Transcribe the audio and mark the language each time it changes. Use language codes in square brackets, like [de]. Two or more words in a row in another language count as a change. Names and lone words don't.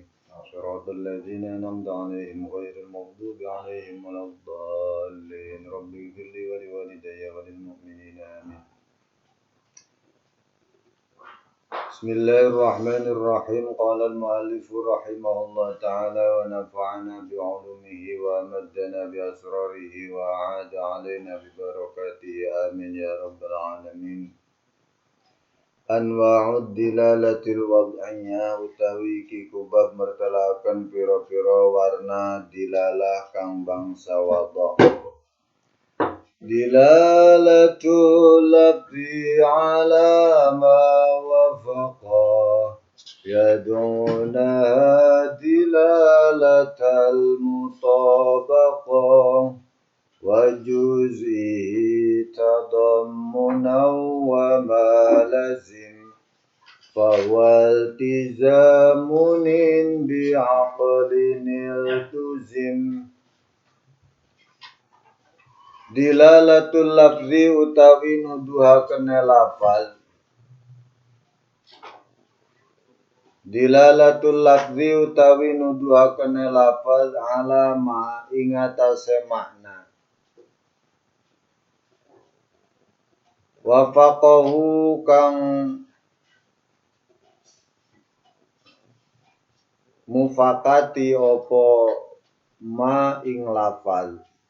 [ar] صراط الذين أنعمت عليهم غير المغضوب عليهم ولا الضالين. رب اغفر لي ولوالدي وللمؤمنين آمين. بسم الله الرحمن الرحيم. قال المؤلف رحمه الله تعالى ونفعنا بعلومه وأمدنا بأسراره وأعاد علينا ببركاته آمين يا رب العالمين. أنواع الدلالة الوضعية [jv] utawi iki kubab mertelakan pira-pira warna dilalah kang bangsa wadha. [ar] دلالة اللفظ على ما وافق يدعونها دلالة المطابقة وجزئه تضمنا وما لزم فهو التزام إن بعقل التزم. دلالة اللفظ [jv] utawi nuduhaken lafaz. [ar] دلالة اللفظ [jv] utawi nuduhaken lafaz [ar] على ما [jv] ing atase makna. Wafaqahu kang mufakati apa ma ing lafaz.